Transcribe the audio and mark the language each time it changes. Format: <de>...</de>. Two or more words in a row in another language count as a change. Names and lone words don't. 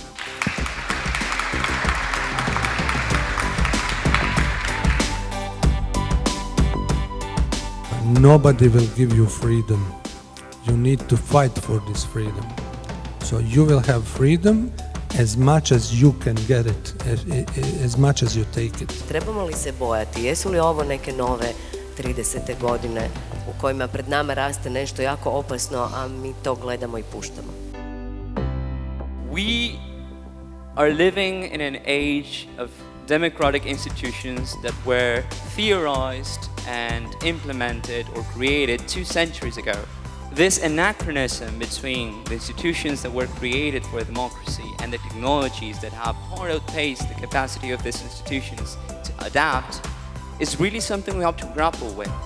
<en>Nobody will give you freedom. You need to fight for this freedom. So you will have freedom as much as you can get it, as much as you take it.</en> <hr>Trebamo li se bojati? Jesu li ovo neke nove 30. godine u kojima pred nama raste nešto jako opasno, a mi to gledamo i puštamo?</hr> <en>We are living in an age of democratic institutions that were theorized and implemented or created 2 centuries ago. This anachronism between the institutions that were created for democracy and the technologies that have far outpaced the capacity of these institutions to adapt is really something we have to grapple with.</en>